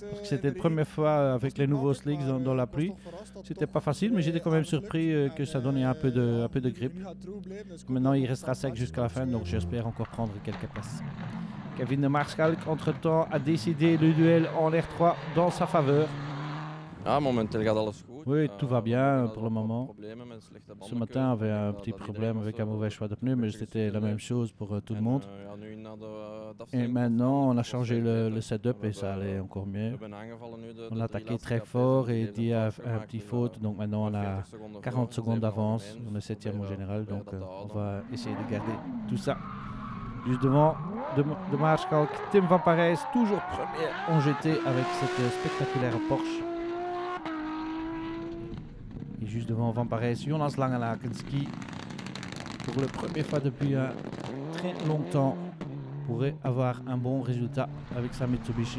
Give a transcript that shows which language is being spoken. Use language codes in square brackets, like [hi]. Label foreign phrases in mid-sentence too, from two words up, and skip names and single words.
[fr] Parce que c'était la première fois avec les nouveaux slicks dans la pluie. C'était pas facile, mais j'étais quand même surpris que ça donnait un peu de grip. Maintenant, il restera sec jusqu'à la fin, donc j'espère encore prendre quelques places. Kevin de Maarschalk, entre-temps, a décidé le duel en R3 dans sa faveur. [nl] Ja, momenteel gaat alles goed. [fr] Oui, tout va bien [nl] wel [fr] pour le [nl] wat [fr] moment. [nl] problemen met slechte [fr] Ce [nl] bandenkeuze, [fr] matin, on avait un [nl] dat [fr] petit [nl] iedereen [fr] problème [nl] was, [fr] avec un mauvais choix de pneus, mais c'était la même chose pour tout le [nl] En, [fr] monde. [nl] ja, nu na de [fr] Et [nl] afstelling [fr] maintenant, on a [nl] was [fr] changé [nl] veel [fr] le [nl] beter. [fr] setup [nl] We [fr] et ça [nl] hebben- [fr] allait encore [nl] we [fr] mieux. [nl] hebben aangevallen nu de [fr] On [nl] drie [fr] a attaqué [nl] laatste [fr] très [nl] cafés [fr] fort [nl] en [fr] et [nl] die [fr] Di a [nl] heeft [fr] fait [nl] een [fr] un [nl] fout [fr] petit [nl] gemaakt, [fr] faute, donc maintenant on a [nl] 40 seconden [fr] 40 [nl] voor, [fr] secondes [nl] zeven [fr] d'avance. [nl] algemeen. [fr] On est 7e au [nl] Proberen [fr] général, [nl] we [fr] donc [nl] dat te [fr] on [nl] houden. [fr] va essayer de garder tout ça. Juste devant de Maarschalk, Tim van Parijs, toujours premier en GT avec cette spectaculaire Porsche. Et juste devant Van Parijs, Jonas Langenlakens qui, pour la première fois depuis un très longtemps, pourrait avoir un bon résultat avec sa Mitsubishi.